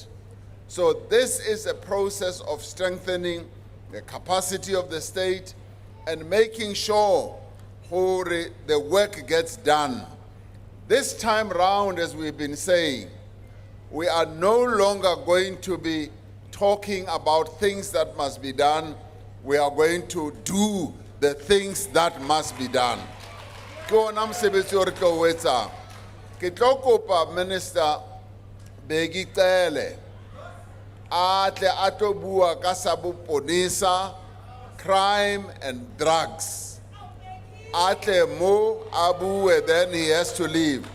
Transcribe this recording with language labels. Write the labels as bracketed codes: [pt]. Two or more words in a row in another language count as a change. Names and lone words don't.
[en] So this is a process of strengthening the capacity of the state and making sure the work gets done. This time round, as we've been saying, we are no longer going to be talking about things that must be done. We are going to do the things that must be done. [st] Ke ona mosebetsi o re tlo o etsang. Ke tlo kopa Minister Begicele a tle a tlo bua ka sa boponisa, [en] crime and drugs. [st] Atle mo abu, [en] then he has to leave.